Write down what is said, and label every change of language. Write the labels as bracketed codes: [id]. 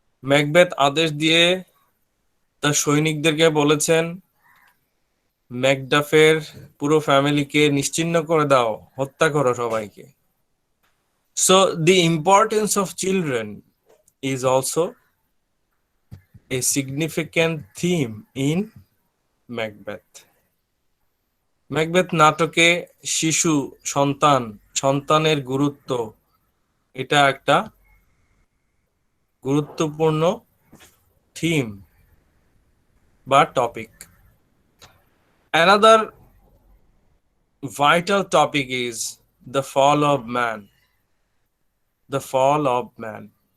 [bn] Macbeth আদেশ দিয়ে তার সৈনিকদেরকে বলেছেন, ম্যাকডাফের পুরো ফ্যামিলিকে নিশ্চিহ্ন করে দাও, হত্যা করো সবাইকে। [en] So the importance of children is also a significant theme in Macbeth. [bn] Macbeth নাটকে শিশু, সন্তানের গুরুত্ব, এটা একটা গুরুত্বপূর্ণ থিম বা topic. [en] Another vital topic is the fall of man. The fall of man.